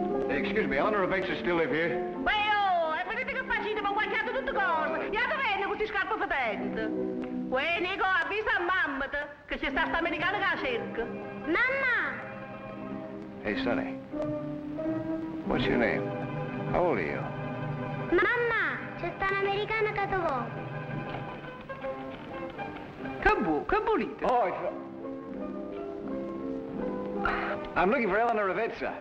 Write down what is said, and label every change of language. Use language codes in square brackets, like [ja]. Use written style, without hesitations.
[en] Excuse me, Eleanor Bates still live here? [nap] Beh, vedete che facite, ma guardate tutte cose. Iate bene con questi scarpe fetenti. Uè, Nico, avvisa a mamma che c'è sta americana che la cerca. [it] Mamma! [en] Hey, Sonny. What's your name? How old are you? [it] Mamma, c'è sta un'americana che ti vuole. Che volete? [en] Oh, I'm looking for Eleanor Ravezza.